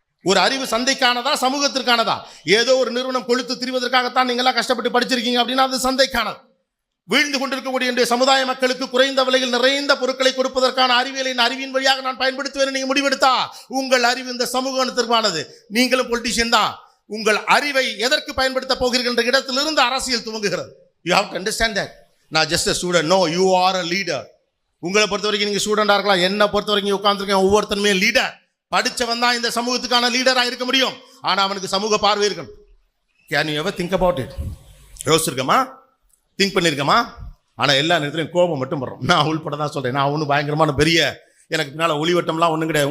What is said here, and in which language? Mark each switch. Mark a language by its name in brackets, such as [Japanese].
[Tamil] ஒரு அறிவு சந்தைக்கானதா சமூகத்திற்கானதா? ஏதோ ஒரு நிறுவனம் கொழுத்து திரிவதற்காகத்தான் நீங்க எல்லாம் கஷ்டப்பட்டு படிச்சிருக்கீங்க அப்படின்னா அது சந்தைக்கானது. வீழ்ந்து கொண்டிருக்கக்கூடிய இன்றைய சமுதாய மக்களுக்கு குறைந்த விலையில் நிறைந்த பொருட்களை கொடுப்பதற்கான அறிவின் வழியாக நான் பயன்படுத்துவேன் நீங்க முடிவெடுத்தா உங்கள் அறிவு இந்த சமூகத்திற்கானது. நீங்களும் பொலிட்டிஷியன் தான். உங்கள் அறிவை எதற்கு பயன்படுத்த போகிறீர்கள் என்ற இடத்திலிருந்து அரசியல் துவங்குகிறது. [English] You have to understand that. நான் just a student, no, you are a leader. [Tamil] உங்களை பொறுத்த வரைக்கும் நீங்க ஸ்டூடெண்டா இருக்கலாம், என்ன பொறுத்த வரைக்கும் உட்கார்ந்துருக்கேன் ஒவ்வொருத்தருமே லீடர். படிச்சவன் தான் இந்த சமூகத்துக்கான லீடராக இருக்க முடியும். ஆனா அவனுக்கு சமூக பார்வை இருக்கணும். [English] Can you ever think about it? [Tamil] யோசிச்சிருக்கமா? Think பண்ணியிருக்கமா? ஆனால் எல்லா நேரத்திலையும் கோபம் மட்டும் படுறோம். நான் உள்பட தான் சொல்கிறேன். நான் ஒன்றும் பயங்கரமான பெரிய எனக்கு பின்னால் ஒளிவட்டம்லாம் ஒன்றும் கிடையாது.